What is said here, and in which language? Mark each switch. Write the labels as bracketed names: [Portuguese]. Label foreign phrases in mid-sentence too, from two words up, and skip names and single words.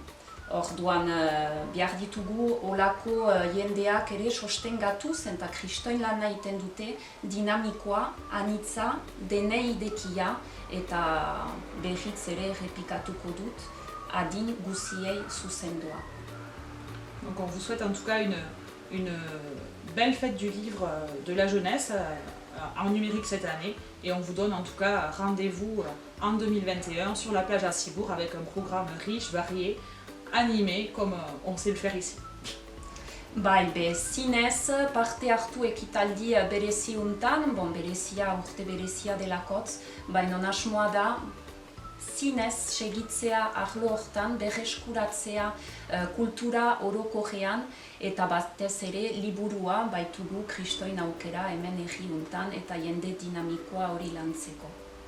[Basque] Orduan behar ditugu olako jendeak ere sostengatuz eta kristoin lana egiten dute dinamikoa, anitza, denei idekia eta behitz ere errepikatuko dut adin guziei zuzendua. [French] Donc on vous souhaite en tout cas une belle fête du livre de la jeunesse en numérique cette année et on vous donne en tout cas rendez-vous en 2021 sur la plage à Cibourg avec un programme riche, varié, animé comme on sait le faire ici. [Basque] Bai, zinez parte hartu ekitaldi berezi untan, urte berezia delakotz, baina asmoa da zinez segitzea arlo hortan, berreskuratzea kultura orokorrean eta batez ere liburua baitugu kristoin aukera hemen herri untan eta jende dinamikoa hori lantzeko.